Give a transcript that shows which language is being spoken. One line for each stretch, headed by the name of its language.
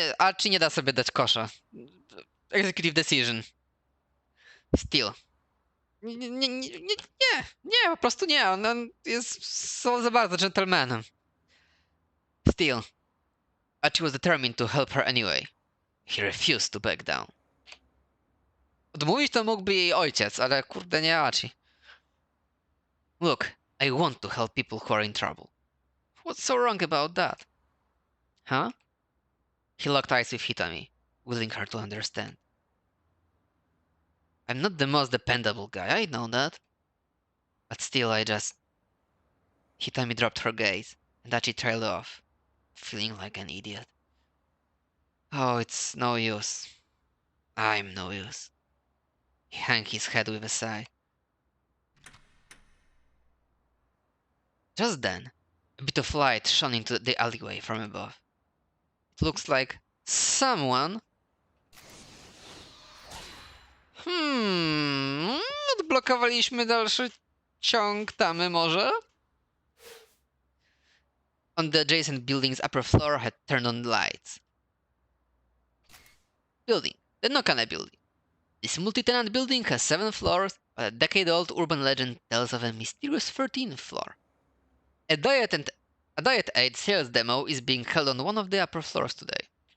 Polish: Achi nie da sobie dać kosza.
English: Executive decision. Still.
Polish: Nie, po prostu nie. On jest za bardzo dżentelmenem.
English: Still. Achi was determined to help her anyway. He refused to back down.
Polish: Odmówić to mógłby jej ojciec, ale kurde nie Achi.
English: Look, I want to help people who are in trouble. What's so wrong about that? Huh? He locked eyes with Hitami, willing her to understand. I'm not the most dependable guy, I know that. But still, Hitami dropped her gaze, and Achi trailed off, feeling like an idiot. Oh, it's no use. I'm no use. He hung his head with a sigh. Just then, a bit of light shone into the alleyway from above. It looks like someone...
Polish: Odblokowaliśmy dalszy ciąg tamy może?
English: On the adjacent building's upper floor had turned on the lights. Building. The Nokane building. This multi-tenant building has 7 floors, but a decade-old urban legend tells of a mysterious 13th floor. A Diet Aid sales demo is being held on one of the upper floors today.